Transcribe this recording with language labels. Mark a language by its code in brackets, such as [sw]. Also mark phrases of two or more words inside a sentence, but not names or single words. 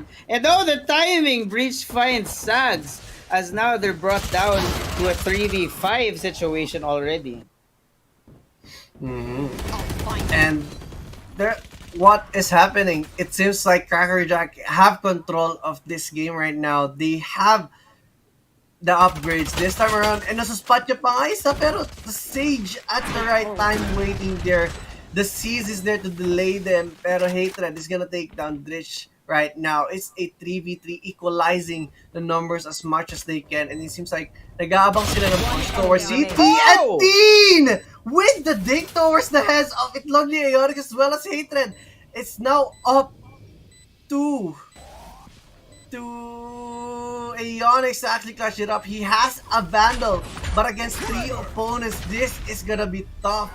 [en] And oh, the timing breach finds Sags as now they're brought down to a 3v5 situation already. And there, what is happening? It seems like Crackerjack have control of this game right now. They have the upgrades this time around, and [tl] nasuspot niya pa nga isa, pero [en] the Sage at the right time waiting there. The Seize is there to delay them, pero Hatred is gonna take down Dritch right now. It's a 3v3 equalizing the numbers as much as they can, and it seems like [tl] nag-aabang sila ng [en] push towards CT at Teen with the dink towards the heads of Itlog ni Ionix as well as Hatred. It's now up to Ionix to actually clutch it up. He has a Vandal, but against 3 opponents, this is gonna be tough.